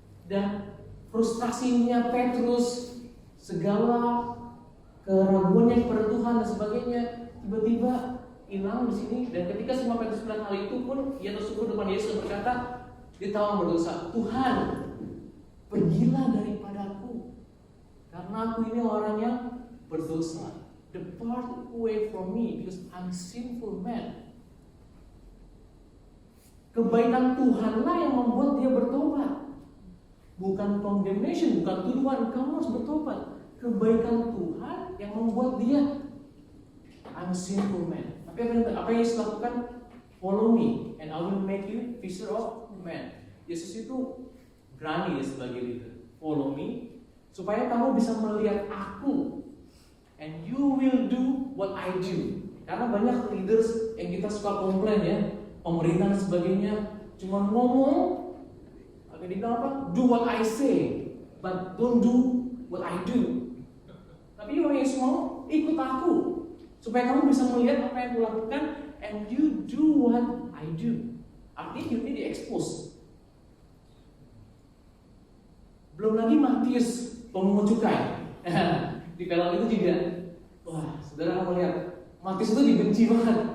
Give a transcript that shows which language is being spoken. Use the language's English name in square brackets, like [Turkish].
[Indonesian] Dan frustrasinya Petrus, segala keraguannya kepada Tuhan dan sebagainya, tiba-tiba hilang di sini. Dan ketika semua Petrus melihat hal itu pun, ia tersungkur depan Yesus dan berkata, dia tahu berdosa, Tuhan, pergilah daripadaku, karena aku ini orang yang berdosa. [English] Depart away from me, because I'm a sinful man. [Indonesian] Kebaikan Tuhanlah yang membuat dia bertobat. Bukan condemnation, bukan tuduhan, kamu harus bertobat. Kebaikan Tuhan yang membuat dia, [English] I'm a sinful man. [Indonesian] Tapi apa yang Yesus lakukan? [English] Follow me and I will make you fisher of men. [Indonesian] Yesus itu berani ya sebagai leader. [English] Follow me [Indonesian] supaya kamu bisa melihat aku, [English] and you will do what I do. [Indonesian] Karena banyak leaders yang kita suka komplain ya, pemerintah dan sebagainya cuma ngomong, Tapi dia bilang apa? [English] Do what I say, but don't do what I do. [Indonesian] Tapi orang Yesus mau ikut aku, supaya kamu bisa melihat apa yang aku lakukan, [English] and you do what I do. [Indonesian] Artinya hidupnya di-expose. Belum lagi Matius, pemungut cukai. Di film itu juga, wah, saudara kamu lihat, Matius itu dibenci banget.